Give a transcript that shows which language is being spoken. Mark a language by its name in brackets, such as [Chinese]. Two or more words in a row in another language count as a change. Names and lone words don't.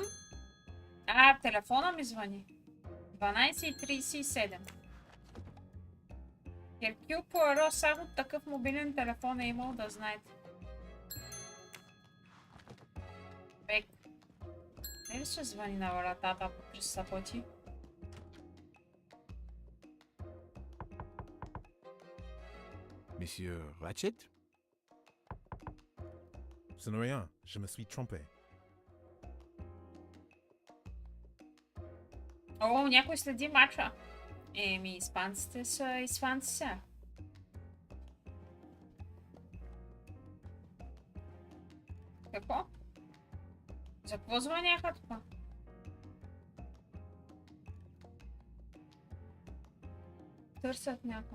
[Bulgarian] Телефона ми звъни. 12:37. Еркюл Пуаро, само такъв мобилен телефон е имал, да знаете. Бек. Не ли ще звъни на вратата по 300 пъти? [French] Monsieur Ratchet? Ce n'est rien, je me suis trompé. [Bulgarian] О, някой следи мача. Испанците са испанци сега. Какво? За какво звъняха това? Търсят някой.